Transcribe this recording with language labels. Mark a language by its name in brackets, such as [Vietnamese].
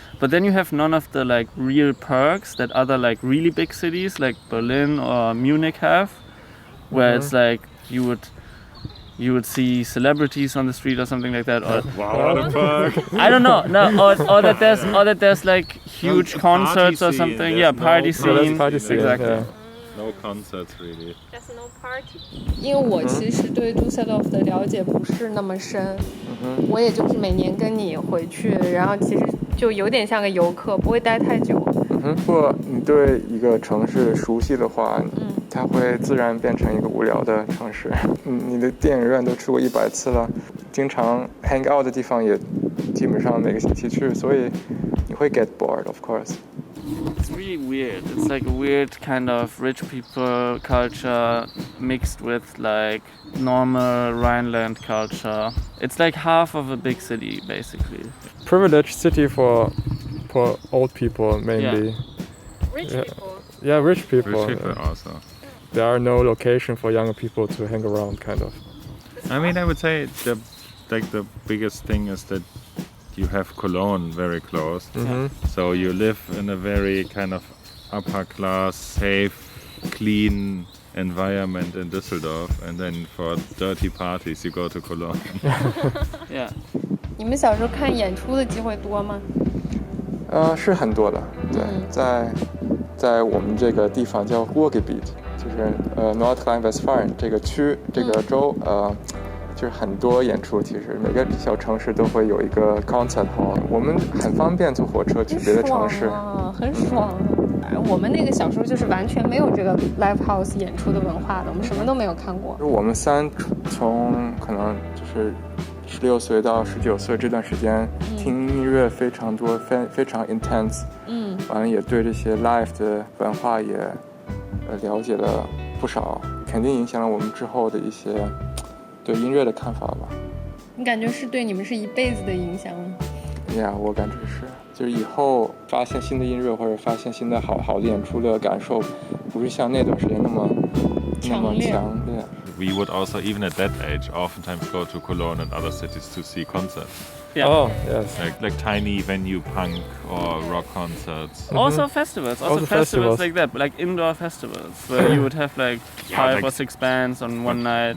[English] But then you have none of the like real perks that other like really big cities like Berlin or Munich have, where it's like you would see celebrities on the street or something like that, or wow, what a perk. I don't know, or that there's like huge concerts or something. Yeah, party scene. Exactly. Yeah. No concerts really. Just no party. [Chinese] 因为我其实对 Düsseldorf 的了解不是那么深，我也就是每年跟你回去，然后其实就有点像个游客，不会待太久。不过你对一个城市熟悉的话，它会自然变成一个无聊的城市。你的电影院都去过100次了，经常 [English] hang out [Chinese] 的地方也基本上每个星期去，所以你会 [English] get bored, of course. It's really weird. It's like a weird kind of rich people culture mixed with like normal Rhineland culture. It's like half of a big city, basically. Privileged city for old people mainly. Yeah. Rich people. Yeah, rich people. Rich people also. There are no location for younger people to hang around, kind of. I mean, I would say the biggest thing is that you have Cologne very close. So you live in a very kind of upper class, safe, clean environment in Düsseldorf, and then for dirty parties you go to Cologne. Yeah. [Chinese] 你们小时候看演出的机会多吗？是很多的，对，在我们这个地方叫 Ruhrgebiet， 就是Nordrhein-Westfalen 这个区这个州，就是很多演出，其实每个小城市都会有一个 concert hall， 我们很方便坐火车去别的城市，很爽。我们那个小时候就是完全没有这个 live house 演出的文化的，我们什么都没有看过。我们从可能就是16岁到19岁这段时间，听音乐非常多，非常 intense， 完了也对这些 live 的文化也了解了不少，肯定影响了我们之后的一些对音乐的看法吧。你感觉是对你们是一辈子的影响吗？呀，我感觉是，就是以后发现新的音乐或者发现新的好的演出的感受，不是像那段时间那么强烈。 [English] We would also, even at that age, oftentimes go to Cologne and other cities to see concerts. Yeah. Oh, yes. Like tiny venue punk or rock concerts. Also festivals. Also festivals like that, like indoor festivals where you would have like 5 or 6 bands on one night.